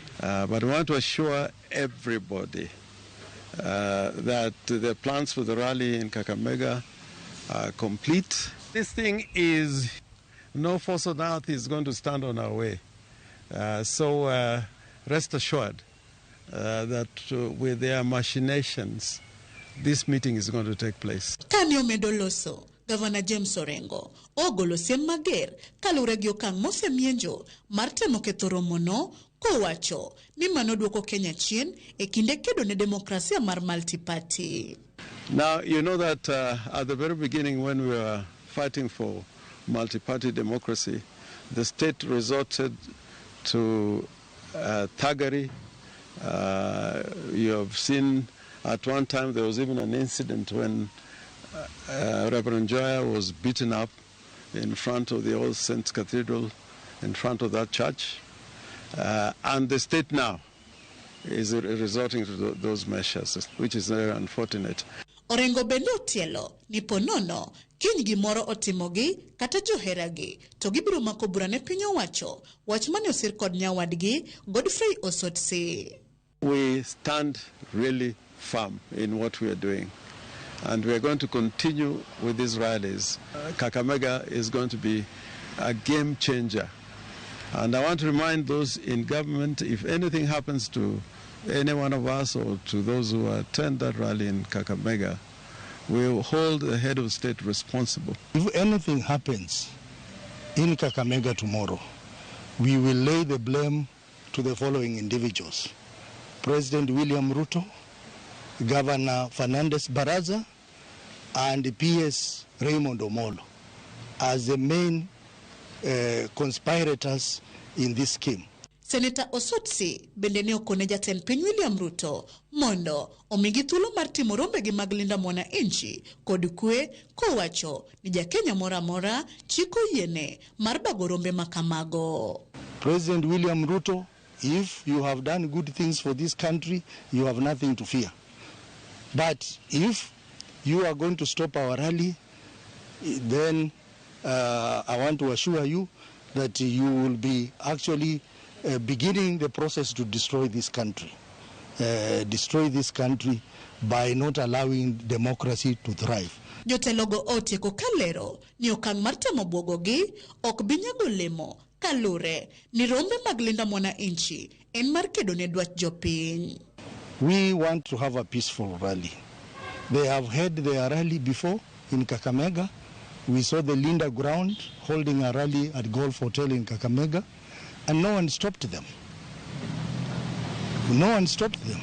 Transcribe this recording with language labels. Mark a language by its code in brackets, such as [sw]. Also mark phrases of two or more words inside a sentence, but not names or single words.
[en] But we want to assure everybody that the plans for the rally in Kakamega are complete. This thing is, no force on earth is going to stand on our way. So rest assured that with their machinations, this meeting is going to take place. [luo] Kanyo medoloso, Governor James Orengo, ogolo siem mager, kalure gi okang' mosemienjo, mar temo ketho romono, kowacho, ni mano duoko Kenya chien, e kinde kedo ne demokrasia mar multi-party. [en] Now, you know that at the very beginning when we were fighting for multi-party democracy, the state resorted to thuggery. You have seen at one time there was even an incident when Reverend Joya was beaten up in front of the Old Saints Cathedral, in front of that church. And the state now is resorting to those measures, which is very unfortunate. [luo] Orengo bende otielo ni ponono kiny gimoro otimogi kata joheragi to gibiro mako bura ne piny owacho wach mane osir kod nyawadgi Godfrey Osotsi. [en] We stand really firm in what we are doing, and we are going to continue with these rallies. Kakamega is going to be a game changer, and I want to remind those in government, if anything happens to any one of us or to those who attend that rally in Kakamega, we will hold the head of state responsible. If anything happens in Kakamega tomorrow, we will lay the blame to the following individuals: President William Ruto, Governor Fernandez Baraza, and PS Raymond Omolo as the main conspirators in this scheme. [luo] Senator Osotsi bende ne okone jatend piny William Ruto mondo omigi thuolo mar timo rombegi mag Linda Mwananchi kod kwe, kowacho ni ja Kenya moro amora chiko yiene mar bago rombe makamago. [en] President William Ruto, if you have done good things for this country, you have nothing to fear. But if you are going to stop our rally, then I want to assure you that you will be actually beginning the process to destroy this country. Destroy this country by not allowing democracy to thrive. [luo] Jotelogo otieko kalero ni okang' mar temo buogogi ok binyago lemo kalure ni rombe mag Linda Mwananchi en mar kedo ne dwach jopiny. [en] We want to have a peaceful rally. They have had their rally before in Kakamega. We saw the Linda ground holding a rally at Golf Hotel in Kakamega, and no one stopped them. No one stopped them.